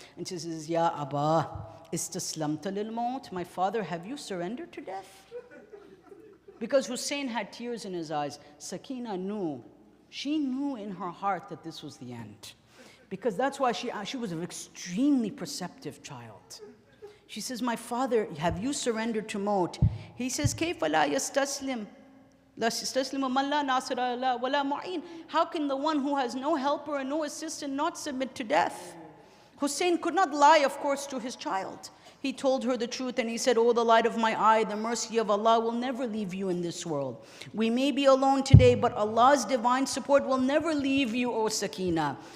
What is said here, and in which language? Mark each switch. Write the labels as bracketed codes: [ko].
[en] And she says, [ar] Ya Abba, istaslamta lil maut? [en] My father, have you surrendered to death? Because Hussein had tears in his eyes. Sakina knew, she knew in her heart that this was the end. Because that's why she was an extremely perceptive child. She says, my father, have you surrendered to maut? He says, [ar] كيف لا يستسلم لا يستسلم من لا ناصر له ولا معين. [en] How can the one who has no helper and no assistant not submit to death? Hussein could not lie, of course, to his child. He told her the truth and he said, oh, the light of my eye, the mercy of Allah will never leave you in this world. We may be alone today, but Allah's divine support will never leave you, O Sakina.